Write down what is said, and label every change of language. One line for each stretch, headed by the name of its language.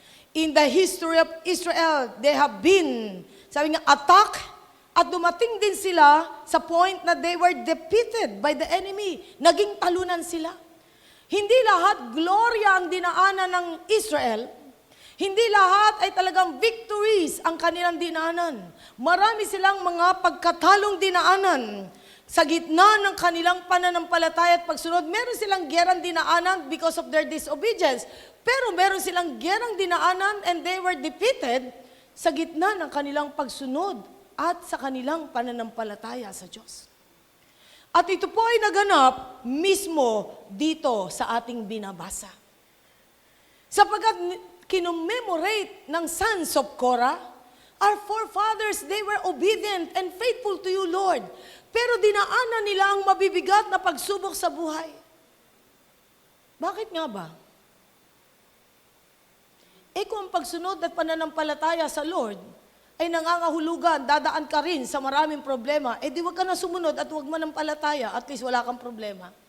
English: In the history of Israel, they have been,
Filipino: sabi nga,
English: attack
Filipino: At dumating din sila sa point na
English: they were defeated by the enemy.
Filipino: Naging talunan sila. Hindi lahat gloria ang dinaanan ng Israel. Hindi lahat ay talagang victories ang kanilang dinaanan. Marami silang mga pagkatalong dinaanan. Sa gitna ng kanilang pananampalataya at pagsunod, meron silang gerang dinaanan
English: because of their disobedience.
Filipino: Pero meron silang gerang dinaanan
English: and they were defeated
Filipino: sa gitna ng kanilang pagsunod at sa kanilang pananampalataya sa Diyos. At ito po ay naganap mismo dito sa ating binabasa. Sapagkat kinomemorate ng
English: sons of Korah, our forefathers, they were obedient and faithful to you, Lord.
Filipino: Pero dinaanan nila ang mabibigat na pagsubok sa buhay. Bakit nga ba? Kung ang pagsunod at pananampalataya sa Lord ay nangangahulugan, dadaan ka rin sa maraming problema, di wag ka na sumunod at wag manampalataya, at least wala kang problema.